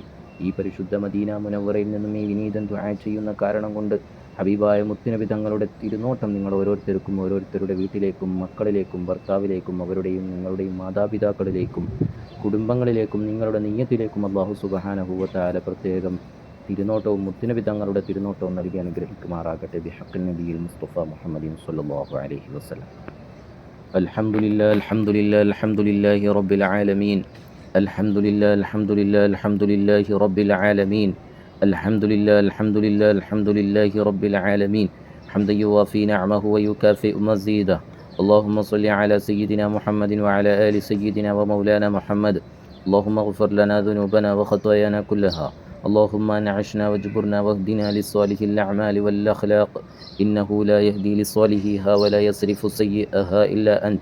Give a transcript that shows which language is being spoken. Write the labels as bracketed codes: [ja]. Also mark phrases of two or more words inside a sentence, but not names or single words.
[ml] ഈ പരിശുദ്ധ മദീന മുനവ്വറയിൽ നിന്നും ഈ വിനീതൻ ദുആ ചെയ്യുന്ന കാരണം കൊണ്ട് ഹബീബായ മുത്തുനബി തങ്ങളുടെ തിരുനോട്ടം നിങ്ങൾ ഓരോരുത്തർക്കും ഓരോരുത്തരുടെ വീട്ടിലേക്കും മക്കളിലേക്കും ഭർത്താവിലേക്കും അവരുടെയും നിങ്ങളുടെയും മാതാപിതാക്കളിലേക്കും കുടുംബങ്ങളിലേക്കും നിങ്ങളുടെ നിയ്യത്തിലേക്കും [ar] الله سبحانه وتعالى [ml] പ്രത്യേകം തിരുനോട്ടവും മുത്തുനബി തങ്ങളുടെ തിരുനോട്ടവും നൽകി അനുഗ്രഹിക്കുമാറാകട്ടെ. [ar] بحق النبي المصطفى محمد صلى الله عليه وسلم. الحمد لله الحمد لله الحمد لله رب العالمين. الحمد لله الحمد لله الحمد لله رب العالمين. الحمد لله الحمد لله الحمد لله رب العالمين حمدا يوافي نعمه ويكافئ مزيده. اللهم صل على سيدنا محمد وعلى آل سيدنا ومولانا محمد. اللهم اغفر لنا ذنوبنا وخطايانا كلها. اللهم انعشنا واجبرنا واهدنا لصالح الأعمال والأخلاق إنه لا يهدي لصالحها ولا يصرف سيئها إلا أنت.